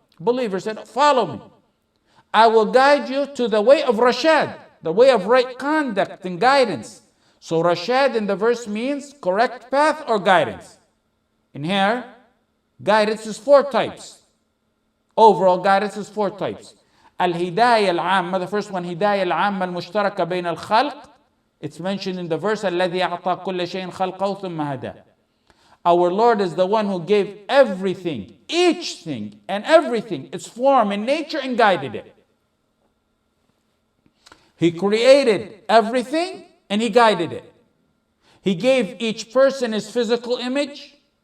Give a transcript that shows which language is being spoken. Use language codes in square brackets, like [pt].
[en] Believer said, "Follow me. I will guide you to the way of Rashad, the way of right conduct and guidance." So Rashad in the verse means correct path or guidance. In here, guidance is 4 types. Overall guidance is 4 types. [ar] Al-Hidayah al-Amma, [en] the first one, [ar] Hidayah al-Amma al-Mushtaraka bayn al-Khalq. [en] It's mentioned in the verse, [ar] الَّذِي أَعْطَى كُلَّ شَيْءٍ خَلْقَهُ ثُمَّ هَدَى. [en] Our Lord is the one who gave everything, each thing and everything, its form and nature, and guided it. He created everything and He guided it. He gave each person his physical image.